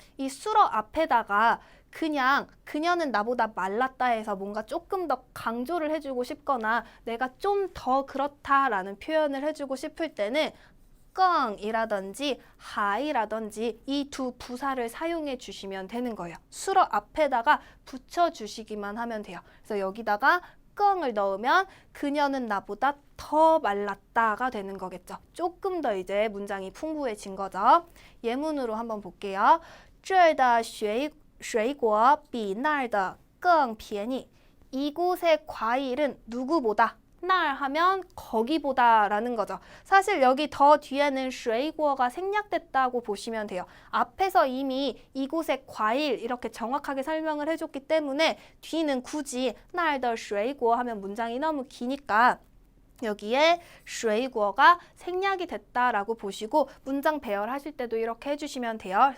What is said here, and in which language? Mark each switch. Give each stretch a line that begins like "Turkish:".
Korean: 이 수러 앞에다가 그냥 그녀는 나보다 말랐다 해서 뭔가 조금 더 강조를 해주고 싶거나 내가 좀 더 그렇다라는 표현을 해주고 싶을 때는 껑이라든지 하이라든지 이 두 부사를 사용해 주시면 되는 거예요. 수러 앞에다가 붙여주시기만 하면 돼요. 그래서 여기다가 껑을 넣으면 그녀는 나보다 더 말랐다가 되는 거겠죠. 조금 더 이제 문장이 풍부해진 거죠. 예문으로 한번 볼게요.
Chinese: 这儿的水果比那儿的更便宜.
Korean: 이곳의 과일은 누구보다 날 하면 거기보다 라는 거죠. 사실 여기 더 뒤에는 水果가 생략됐다고 보시면 돼요. 앞에서 이미 이곳의 과일 이렇게 정확하게 설명을 해줬기 때문에 뒤는 굳이
Chinese: 那儿的水果
Korean: 하면 문장이 너무 기니까 여기에 水果가 생략이 됐다라고 보시고 문장 배열하실 때도 이렇게 해주시면 돼요.